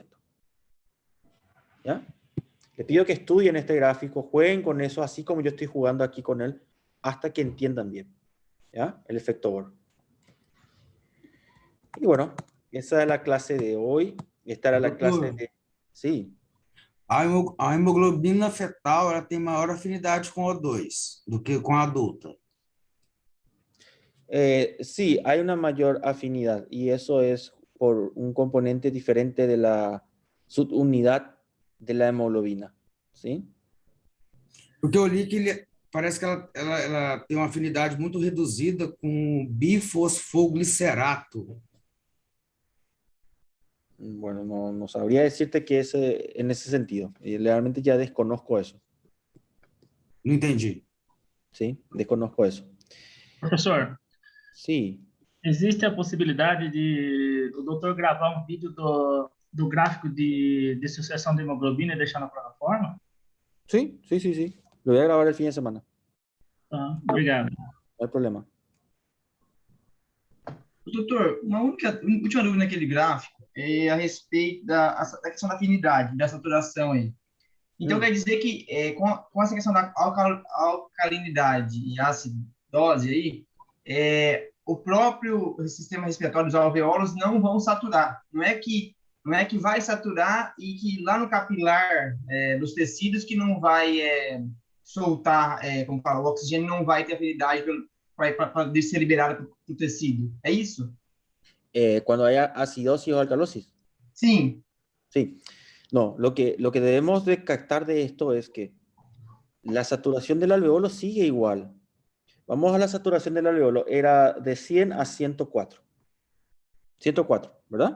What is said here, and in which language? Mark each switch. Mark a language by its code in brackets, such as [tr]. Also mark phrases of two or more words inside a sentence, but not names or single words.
[es] ¿Ya? Les pido que estudien este gráfico, jueguen con eso, así como yo estoy jugando aquí con él, hasta que entiendan bien, ¿ya? El efecto Bohr. Y bueno, esa es la clase de hoy. Esta era la clase de... Sí. [pt] A hemoglobina fetal ela tem maior afinidade com O2 do que com a adulta. [es] Sí, hay una mayor afinidad y eso es por un componente diferente de la subunidad de la hemoglobina, ¿sí? [pt] Porque eu li que parece que ela tem uma afinidade muito reduzida com bifosfoglicerato. [es] Bueno, no sabría decirte que en ese sentido. Realmente ya desconozco eso. [pt] Não entendi. [es] Sí, desconozco eso. [pt] Professor, [es] Sí. [pt] existe a possibilidade de o doutor gravar um vídeo do gráfico de sucessão de hemoglobina e deixar na plataforma? [es] Sí. Lo voy a grabar el fin de semana. [pt] Tá, obrigado. [es] No hay problema. [pt] Doutor, uma última dúvida naquele gráfico é a respeito da questão da afinidade, da saturação aí. Então, quer dizer que com essa questão da alcalinidade e acidose aí, o próprio sistema respiratório dos alvéolos não vão saturar. Não é que vai saturar e que lá no capilar dos tecidos que não vai soltar, como fala, o oxigênio não vai ter afinidade para ser liberado para o tecido. É isso? [es] Cuando haya acidosis o alcalosis. Sí. Sí. No, lo que debemos de captar de esto es que la saturación del alveolo sigue igual. Vamos a la saturación del alveolo. Era de 100 a 104. 104, ¿verdad?